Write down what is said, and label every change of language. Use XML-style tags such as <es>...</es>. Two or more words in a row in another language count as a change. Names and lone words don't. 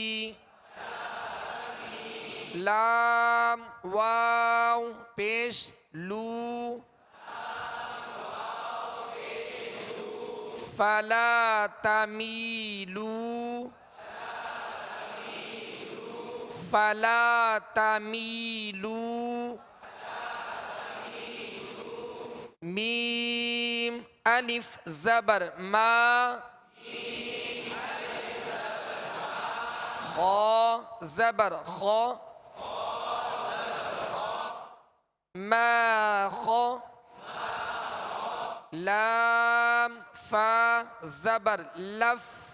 <ur>لام واؤ پیش لو، فلاتمیلو، فلاتمیلو. میم الف زبر ما، خو زبر خو, ما خو، لام فا زبر لف,</ur>